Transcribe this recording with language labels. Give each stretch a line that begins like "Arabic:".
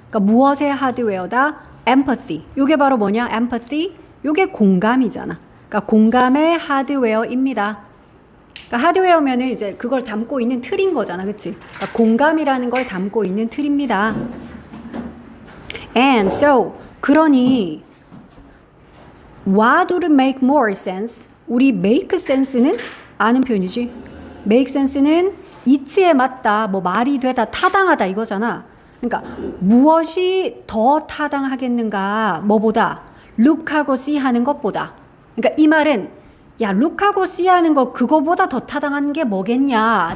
Korean: 그러니까 무엇의 하드웨어다? empathy. 요게 바로 뭐냐? empathy. 요게 공감이잖아. 그러니까 공감의 하드웨어입니다. 그러니까 하드웨어면은 이제 그걸 담고 있는 틀인 거잖아. 그치? 그러니까 공감이라는 걸 담고 있는 틀입니다.
English: And so,
Korean: 그러니
English: what would make more sense?
Korean: 우리
English: make sense
Korean: 는 아는 표현이지. make sense는 이치에 맞다, 뭐 말이 되다, 타당하다 이거잖아. 그러니까 무엇이 더 타당하겠는가? 뭐보다? look하고 see 하는 것보다. 그러니까 이 말은 야, look하고 see 하는 거 그거보다 더 타당한 게 뭐겠냐?